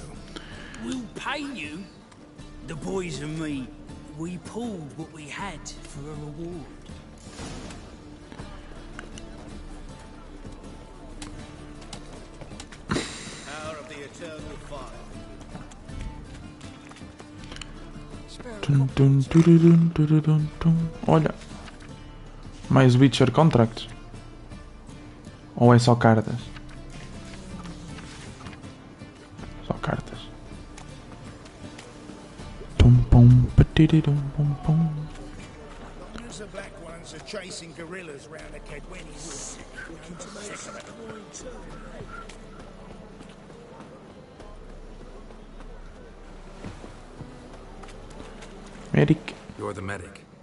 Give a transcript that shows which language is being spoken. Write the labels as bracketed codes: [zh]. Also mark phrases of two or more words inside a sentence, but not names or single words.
[en] We'll pay you. The boys and me, we pulled what we had for a reward. Power of the eternal fire. [pt] Olha. Mais Witcher Contracts. Ou é só cartas? Só cartas. Pum pum patiridum pum pum. [en] The black ones are chasing gorillas round a Kedweni wood. Looking to make some coin too. Medic. You're the medic.